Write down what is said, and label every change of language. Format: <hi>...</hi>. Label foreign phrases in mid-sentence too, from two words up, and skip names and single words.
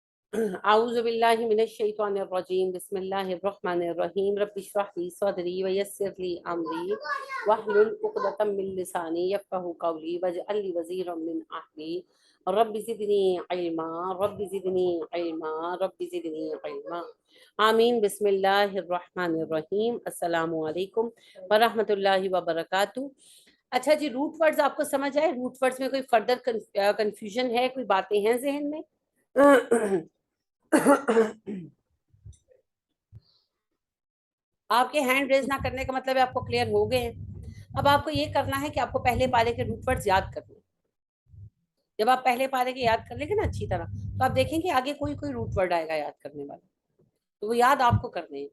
<ar>أعوذ بالله من الشيطان الرجيم بسم الله الرحمن الرحيم رب اشرح لي صدري ويسر لي أمري واحلل عقدة من لساني يفقهوا قولي واجعل لي وزيرا من أهلي رب زدني علما رب زدني علما رب زدني علما آمين. بسم الله الرحمن الرحيم. السلام عليكم ورحمة الله وبركاته.</ar> <ur>اچھا جی,</ur> <en>root words</en> <ur>آپ کو سمجھ آئے?</ur> <en>root words</en> <ur>میں کوئی</ur> <en>further confusion</en> <ur>ہے، کوئی باتیں ہیں ذہن میں? آپ کے</ur> <en>hand raise</en> <ur>نہ کرنے کا مطلب ہے آپ کو کلیئر ہو گئے ہیں. اب آپ کو یہ کرنا ہے کہ آپ کو پہلے پارے کے</ur> <en>root words</en> <ur>یاد کرنے۔ جب آپ پہلے پارے کے یاد کر لیں گے نا اچھی طرح، تو آپ دیکھیں گے آگے کوئی کوئی</ur> <en>root word</en> <ur>آئے گا یاد کرنے والا، تو وہ یاد آپ کو کرنے ہیں.</ur>